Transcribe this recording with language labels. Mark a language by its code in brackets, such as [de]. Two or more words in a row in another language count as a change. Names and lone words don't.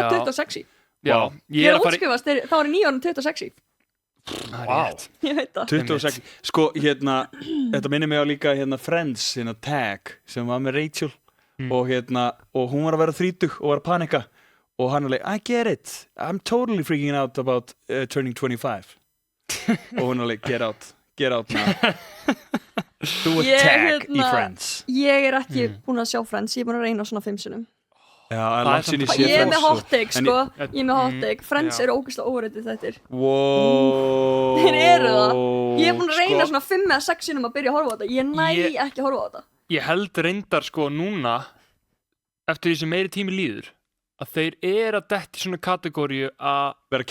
[is] Og 26. Já, Vá. Ég er að útskrifast, þá er ég 9 árum 26. Vá. Ég veit það. 26, sko, hérna, þetta minnir mig á líka, hérna, Friends, hérna, Tag, sem var með Rachel, og hérna, og hún var að vera 30 og var að panika, og hann var like, [en] I get it, I'm totally freaking out about turning 25, [is] og hún var like, [en] get out now. [is] Þú ert Tag í Friends. Ég er ekki búin að sjá Friends, ég er búin að reyna svona 5 sinnum. Já, Það er langt sinni samt- sé Ég er Friends með [en] hot take, [is] En sko. ég- Ég er með [en] hot take. [is] Friends já. eru ógeðslega óreitið þettir. Wow. Þeir eru það. Ég er búin að reyna Sko, svona 5 eða 6 sinnum að byrja að horfa á þetta. Ég næ ekki að horfa á þetta. Ég held reyndar, sko, núna, eftir því sem meiri tími líður, að þeir eru að detti svona kategóriu að